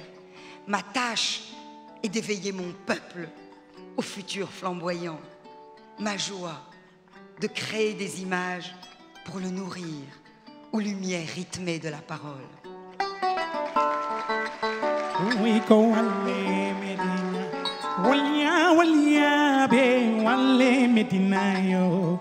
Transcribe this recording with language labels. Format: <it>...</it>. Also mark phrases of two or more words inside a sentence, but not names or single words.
<fr>Ma tâche est d'éveiller mon peuple au futur flamboyant. Ma joie de créer des images pour le nourrir aux lumières rythmées de la parole. Oui,</fr> <ff>ko walle Medina, walia be walle Medina yo.</ff>